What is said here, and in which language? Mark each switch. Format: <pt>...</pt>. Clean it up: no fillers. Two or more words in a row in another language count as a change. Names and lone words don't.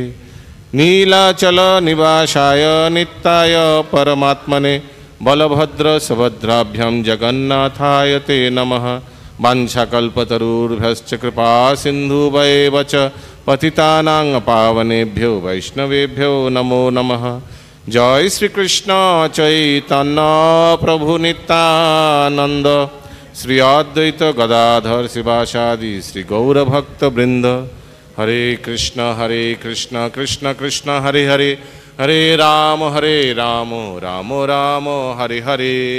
<sa>नीलाचल निवासाय नित्याय परमात्मने बलभद्र सुभद्राभ्यां जगन्नाथाय ते नमः। वाञ्छाकल्पतरुर्भ्यश्च कृपा सिन्धुभैव च पतितानां पावनेभ्यो वैष्णवेभ्यो नमो नमः।</sa> <bn>জয় শ্রীকৃষ্ণ চৈতন্য প্রভু নিত্যানন্দ শ্রী অদ্বৈত গদাধর শিবাসাদি শ্রী গৌরভক্ত বৃন্দ।</bn> <sa>হরে কৃষ্ণ কৃষ্ণ কৃষ্ণ হরে হরে, হরে রাম রাম রাম হরে হরে।</sa>